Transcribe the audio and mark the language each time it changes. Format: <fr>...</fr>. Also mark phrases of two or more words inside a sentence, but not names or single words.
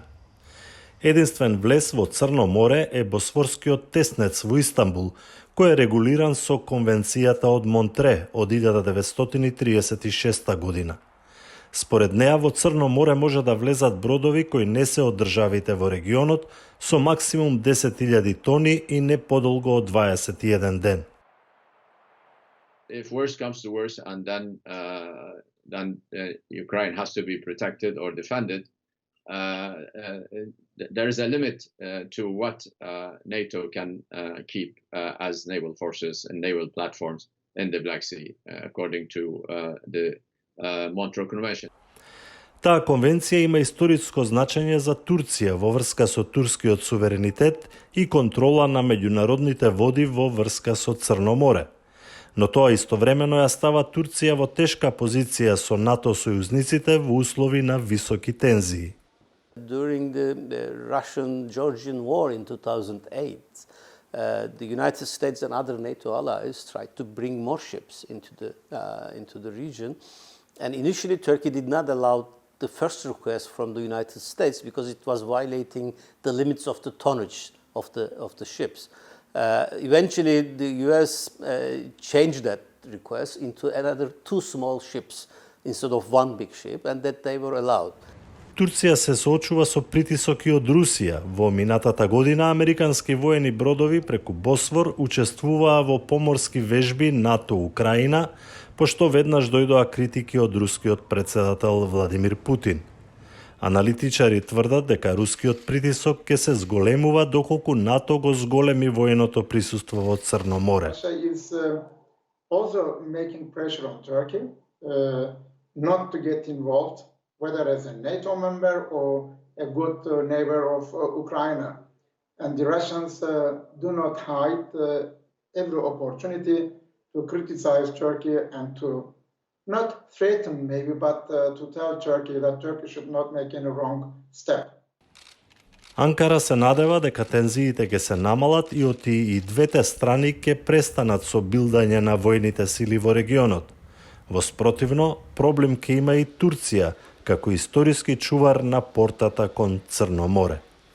<mk>Единствен влез во Црно море е Босфорскиот теснец во Истанбул, кој е регулиран со Конвенцијата од Монтре од 1936 година. Според неа во Црно море може да влезат бродови кои не се од државите во регионот со максимум 10.000 тони и не подолго од 21 ден.</mk> <en>If worse comes to worse, and then Ukraine has to be protected or defended, there is a limit to what NATO can keep as naval forces and naval platforms in the Black Sea, according to the Montreux Convention.</en> <mk>Таа конвенција има историско значење за Турција во врска со турскиот суверенитет и контрола на меѓународните води во врска со Црно море. Но тоа истовремено ја става Турција во тешка позиција со НАТО сојузниците во услови на високи тензии.</mk> <en>During the Russian-Georgian war in 2008, the United States and other NATO allies tried to bring more ships into the region. And initially, Turkey did not allow the first request from the United States because it was violating the limits of the tonnage of the ships. Eventually, the US changed that request into another 2 small ships instead of 1 big ship, and that they were allowed.</en> <mk>Турција се соочува со притисок и од Русија. Во минатата година американски воени бродови преку Босфор учествуваа во поморски вежби НАТО-Украина, пошто веднаш дојдоа критики од рускиот председател Владимир Путин. Аналитичари тврдат дека рускиот притисок ќе се зголемува доколку НАТО го зголеми военото присуство во Црно море.</mk> <en>Whether as a NATO member or a good neighbor of Ukraine. And the Russians do not hide every opportunity to criticize Turkey and to not threaten maybe, but to tell Turkey that Turkey should not make any wrong step.</en> <mk>Анкара се надева дека тензиите ќе се намалат и оти и двете страни ќе престанат со билдање на војните сили во регионот. Во спротивно, проблем ќе има и Турција, како историски чувар на портата кон Црно море.</mk>